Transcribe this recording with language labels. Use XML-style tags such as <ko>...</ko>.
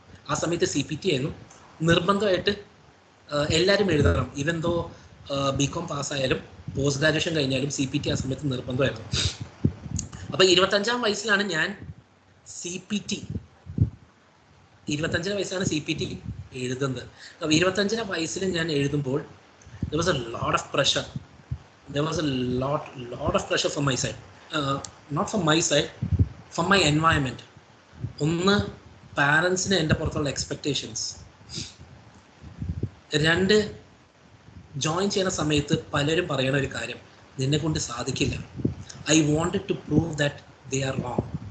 <ml>ആ സമയത്ത് CPT ആയിരുന്നു നിർബന്ധമായിട്ട് എല്ലാവരും എഴുതണം.</ml> <en>even though</en> <ml>BCom പാസ്സായാലും post graduation കഴിഞ്ഞാലും CPT ആ സമയത്ത് നിർബന്ധമായിരുന്നു. അപ്പോൾ 25 വയസ്സിലാണ് ഞാൻ CPT 25 വയസ്സിലാണ് CPT എഴുതുന്നത്. അപ്പോൾ 25 വയസ്സിൽ ഞാൻ എഴുതുമ്പോൾ</ml> <en>there was a lot of pressure. There was a lot of pressure from my side. Not from my side, from my environment.</en> <ml>ഒന്ന്, പാരൻസിന് എൻ്റെ പുറത്തുള്ള എക്സ്പെക്റ്റേഷൻസ്. രണ്ട്, ജോയിൻ ചെയ്യുന്ന സമയത്ത് പലരും പറയണ ഒരു കാര്യം, നിന്നെ കൊണ്ട് സാധിക്കില്ല.</ml> <en>I wanted to prove that they are wrong.</en>